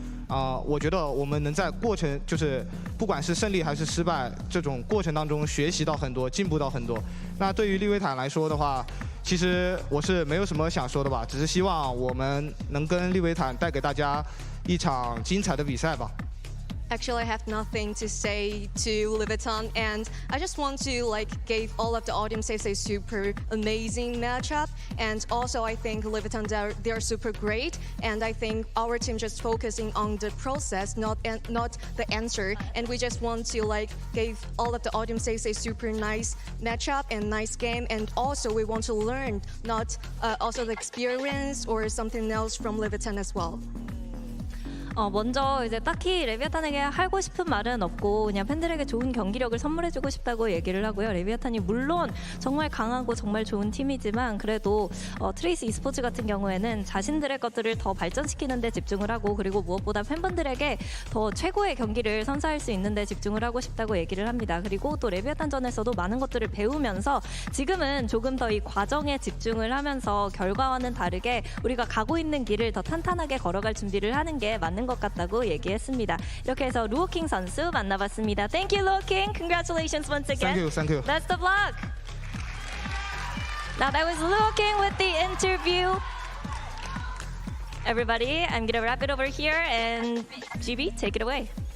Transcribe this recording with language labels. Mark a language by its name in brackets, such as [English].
[Chinese] 我觉得我们能在过程，就是不管是胜利还是失败，这种过程当中学习到很多，进步到很多。那对于利维坦来说的话，其实我是没有什么想说的吧，只是希望我们能跟利维坦带给大家一场精彩的比赛吧。 [English] Actually, I have nothing to say to Liviton, and I just want to give all of the audiences a super amazing matchup. And also, I think Liviton they're super great, and I think our team just focusing on the process, not the answer. And we just want to give all of the audiences a super nice matchup and nice game. And also, we want to learn not also the experience or something else from Liviton as well. [Korean] 먼저 이제 딱히 레비아탄에게 하고 싶은 말은 없고 그냥 팬들에게 좋은 경기력을 선물해주고 싶다고 얘기를 하고요. 레비아탄이 물론 정말 강하고 정말 좋은 팀이지만 그래도 트레이스 e스포츠 같은 경우에는 자신들의 것들을 더 발전시키는 데 집중을 하고 그리고 무엇보다 팬분들에게 더 최고의 경기를 선사할 수 있는 데 집중을 하고 싶다고 얘기를 합니다. 그리고 또 레비아탄전에서도 많은 것들을 배우면서 지금은 조금 더 이 과정에 집중을 하면서 결과와는 다르게 우리가 가고 있는 길을 더 탄탄하게 걸어갈 준비를 하는 게 맞는 것 같다고 얘기했습니다. 이렇게 해서 루오킹 선수 만나봤습니다. [English] Thank you, 루오킹. Congratulations once again. Thank you. Best of luck. Now that was Luoking with the interview. Everybody, I'm gonna wrap it over here, and GB, take it away.